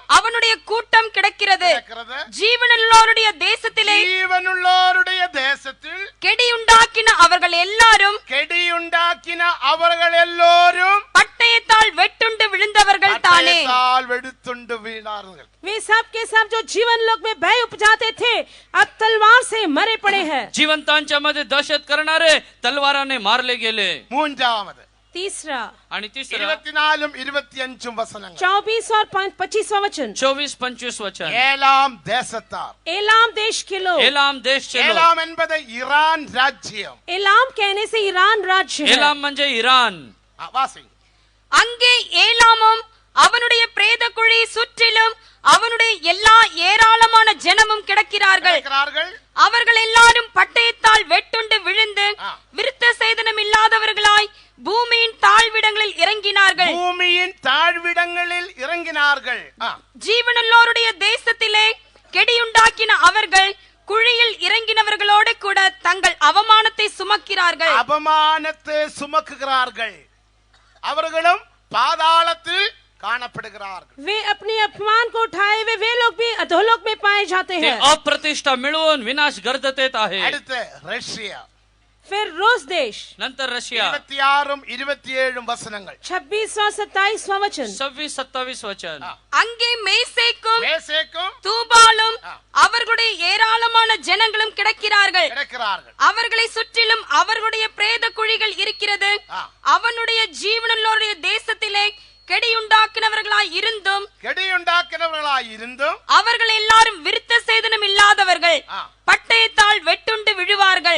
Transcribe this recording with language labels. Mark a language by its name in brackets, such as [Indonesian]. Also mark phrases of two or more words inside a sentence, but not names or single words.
[Tamil] அவனுடைய கூட்டம் கிடக்கிறது. இருக்கிறது. ஜீவனுள்ளோருடைய தேசத்திலே ஜீவனுள்ளோருடைய தேசத்தில் கெடியுண்டாக்கின அவர்கள் எல்லாரும் கெடியுண்டாக்கின அவர்கள் எல்லோரும் பட்டயத்தால் வெட்டுண்டு விழுந்தவர்கள் தானே. பட்டயத்தால் வெடுத்துண்டு வீணார்கள். [Hindi] वे सब के सब जो जीवन लोक में भय उपजाते थे अब तलवार से मरे पड़े हैं. [Marathi] जिवंतांच्या मध्ये दहशत करणारे तलवाराने मारले गेले. [Tamil] மூன்றாவது [Hindi] तीसरा [Marathi] आणि तिसरा [Tamil] 24 25 வசனங்கள். [Hindi] 24 और 25वां वचन. [Marathi] 24-25 वचन. [Tamil] ஏலாம் தேசத்தார். [Hindi] एलाम देश के लोग. [Marathi] एलाम देशचे लोक. [Tamil] ஏலாம் என்பது ஈரான் ராஜ்யம். [Hindi] एलाम कहने से ईरान राज्य है. [Marathi] एलाम म्हणजे इराण. [Tamil] வாசி. அங்கே ஏலாமும் அவனுடைய பிரேத குழி சுற்றிலும் அவனுடைய எல்லா ஏராளமான ஜனமும் கிடக்கிறார்கள். இருக்கிறார்கள். அவர்கள் எல்லாரும் பட்டயத்தால் வெட்டுண்டு விழுந்து விருத்த சேதனம் இல்லாதவர்களாய் பூமியின் தாழ்விடங்களில் இறங்கினார்கள். பூமியின் தாழ்விடங்களில் இறங்கினார்கள். ஜீவனுள்ளோருடைய தேசத்திலே கெடியுண்டாக்கின அவர்கள் குழியில் இறங்கினவர்களோடு கூட தங்கள் அவமானத்தை சுமக்கிறார்கள். அபமானத்தை சுமக்குகிறார்கள். அவர்களும் பாதாளத்தில் காணப்படுகிறார்கள். [Hindi] वे अपने अपमान को उठाए वे लोग भी अधोलोक में पाए जाते ते हैं. [Marathi] अप्रतिष्ठा मिळवून विनाश गर्दतेत आहे. [Tamil] அடுத்து ரஷ்யா. [Hindi] फिर रूस देश. [Marathi] नंतर रशिया. [Tamil] 26 27 வசனங்கள். [Hindi] 26 और 27वां वचन. [Marathi] 26-27 वचन. [Tamil] அங்கே மேசேக்கும் மேசேக்கும் தூபாலும் அவர்களுடைய ஏராளமான ஜனங்களும் கிடக்கிறார்கள். கிடக்கிறார்கள். அவர்களை சுற்றிலும் அவர்களுடைய பிரேத குழிகள் இருக்கிறது. அவனுடைய ஜீவனுள்ளோருடைய தேசத்திலே கெடியுண்டாக்கினவர்களாய் இருந்தும் அவர்கள் எல்லாரும் விருத்த சேதனம் இல்லாதவர்கள் பட்டயத்தால் வெட்டுண்டு விழுவார்கள்.